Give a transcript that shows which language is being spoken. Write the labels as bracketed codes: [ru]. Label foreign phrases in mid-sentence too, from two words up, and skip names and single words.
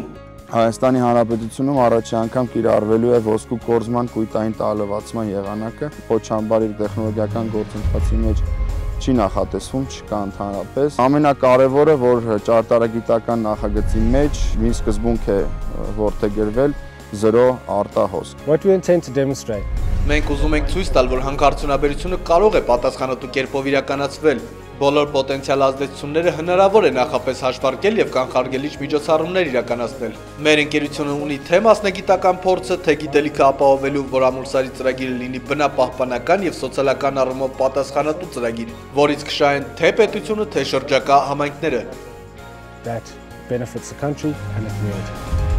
[hy] Հայաստանի Հանրապետությունում առաջի անգամ կիրառվելու է ոսկու կորզման կույտային տարածման եղանակը, փոչամբար իր տեխնոլոգիական գործընթացի մեջ չի նախատեսվում, չկա ընդհանրապես։ Ամենակարևորը, որ ճարտարագիտական նախագծի մեջ մի սկզբունք է որդեգրվել զրո արտահոսք։ [en] What we intend to demonstrate. [hy] Մենք ուզում ենք ցույց տալ, որ հանքարդյունաբերությունը կարող է պատասխանատու կերպով իրականացվել։ Բոլոր պոտենցիալ ազդեցությունները հնարավոր է նախապես հաշվարկել եւ կանխարգելիչ միջոցառումներ իրականացնել։ Մեր ընկերությունը ունի թե մասնագիտական փորձը, թե գիտելիքը ապահովելու, որ ամուլսարի ծրագիրը լինի բնապահպանական եւ սոցիալական առումով պատասխանատու ծրագիր, որից կշահեն թե պետությունը, թե շրջակա համայնքները։ [en] That benefits the country and the community.